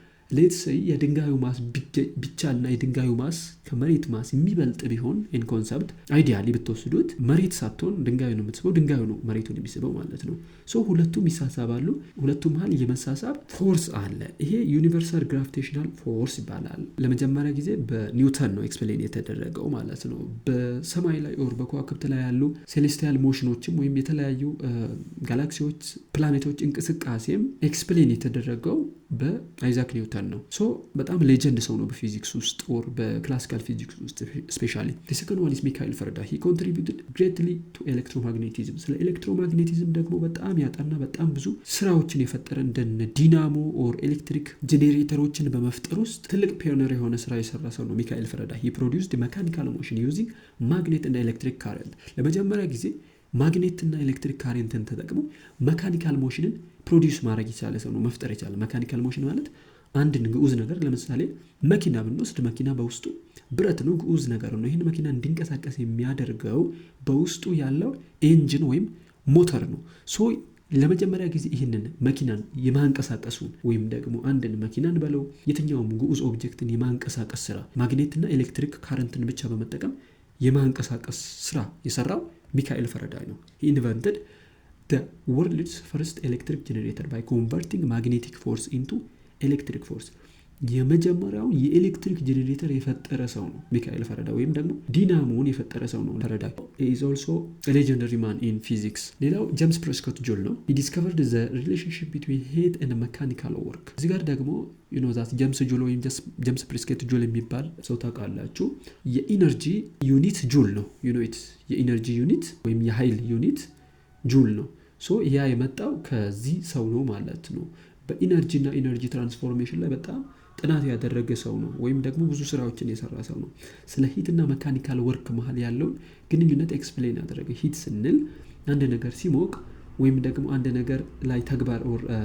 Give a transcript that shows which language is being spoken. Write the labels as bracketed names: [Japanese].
[Amharic] ሌትስ ሴይ የድንጋዩ ማስ ብቻና የድንጋዩ ማስ ከመሬት ማስ የሚበልጥ ቢሆን ኢን ኮንሰፕት አይዲያሊ ብትወስዱት መሬት ሳትሆን ድንጋዩ ነው የምትስበው፣ ድንጋዩ ነው መሬቱን የሚስበው ማለት ነው። ሁለቱም ይሳሳባሉ። ሁለቱም መሃል የመሳሳብ ፎርስ አለ። ይሄ ዩኒቨርሳል ግራቪቴሽናል ፎርስ ይባላል። ለመጀመሪያ ጊዜ በኒውተን ነው ኤክስፕሌን የተደረገው ማለት ነው። በሰማይ ላይ ኦር በከዋክብት ላይ ያሉ ሴሌስቲያል ሞሽኖችም ወይም የተለያዩ ጋላክሲዎች፣ ፕላኔቶች እንቅስቃሴም ኤክስፕሌን የተደረገው በአይዛክ ኒውተን ነው። በጣም ሌጀንድ ሰው ነው በፊዚክስ ውስጥ ኦር በክላሲካል ፊዚክስ ውስጥ ስፔሻሊ። [English] the second one is [Amharic] ሚካኤል ፈረዳ. [English] he contributed greatly to electromagnetism. [Amharic] ስለ ኤሌክትሮማግኔቲዝም ደግሞ በጣም ያጠና በጣም ብዙ ስራዎችን የፈጠረ እንደነ ዲናሞ ኦር ኤሌክትሪክ ጄኔሬተሮችን በመፍጠር ውስጥ ትልቅ ፒዮነር የሆነ ስራ የሰራ ሰው ነው ሚካኤል ፈረዳ. [English] he produced mechanical motion using magnet and electric current. [Amharic] ለመጀመሪያ ጊዜ ማግኔትና ኤሌክትሪክ ካሬንትን ተጠቅሞ መካኒካል ሞሽንን ፕሮዲዩስ ማድረግ የቻለ ሰው ነው፣ መፍጠር የቻለ። መካኒካል ሞሽን ማለት አንድን ግዑዝ ነገር ለምሳሌ መኪና ብንወስድ መኪና በውስጡ ብረት ነው፣ ግዑዝ ነገር ነው። ይህን መኪና እንዲንቀሳቀስ የሚያደርገው በውስጡ ያለው ኤንጂን ወይም ሞተር ነው። ለመጀመሪያ ጊዜ ይህንን መኪናን የማንቀሳቀሱ ወይም ደግሞ አንድን መኪናን በለው የትኛውም ግዑዝ ኦብጀክትን የማንቀሳቀስ ስራ ማግኔትና ኤሌክትሪክ ካረንትን ብቻ በመጠቀም የማንቀሳቀስ ስራ የሰራው ሚካኤል ፈረዳይ ነው። [English] he invented the world's first electric generator by converting magnetic force into electric force. [Amharic] የመጀመሪያው የኤሌክትሪክ ጄኔሬተር የፈጠረ ሰው ነው ሚካኤል ፈረዳ ወይም ደግሞ ዲናሞን የፈጠረ ሰው ነው ፈረዳ. [English] he is also a legendary man in physics. [Amharic] ሌላው ጄምስ ፕሬስኮት ጆል ነው. [English] he discovered the relationship between heat and mechanical work. [Amharic] እዚህ ጋር ደግሞ that ጄምስ ጆል ወይም ጄምስ ፕሬስኮት ጆል የሚባል ሰው ታውቃላችሁ። የኢነርጂ ዩኒት ጁል ነው። የኢነርጂ ዩኒት ወይም የኃይል ዩኒት ጁል ነው። ያ የመጣው ከዚህ ሰው ነው ማለት ነው። በኢነርጂና ኢነርጂ ትራንስፎርሜሽን ላይ በጣም ጥናት ያደረገ ሰው ነው ወይም ደግሞ ብዙ ስራዎችን የሰራ ሰው ነው። ስለ ሂትና መካኒካል ወርክ መሃል ያለውን ግንኙነት ኤክስፕሌን ያደረገ። ሂት ስንል አንድ ነገር ሲሞቅ ወይም ደግሞ አንድ ነገር ላይ ተግባር ኦር